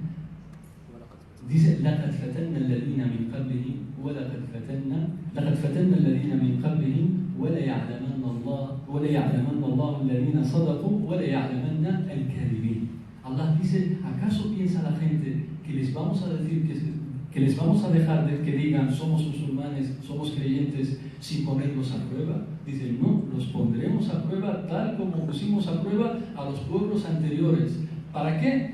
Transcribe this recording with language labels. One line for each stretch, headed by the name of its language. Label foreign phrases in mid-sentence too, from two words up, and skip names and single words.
Spanish: Dice,
Arabic: لقد فتنا الذين من قبلهم ولقد فتنا الذين من قبلهم وليعلمن الله الذين صدقوا وليعلمن الكاذبين.
Spanish: Allah dice, ¿acaso piensa la gente que les vamos a decir que les vamos a dejar de que digan somos musulmanes, somos creyentes sin ponerlos a prueba? Dice, no, los pondremos a prueba tal como pusimos a prueba a los pueblos anteriores. ¿Para qué?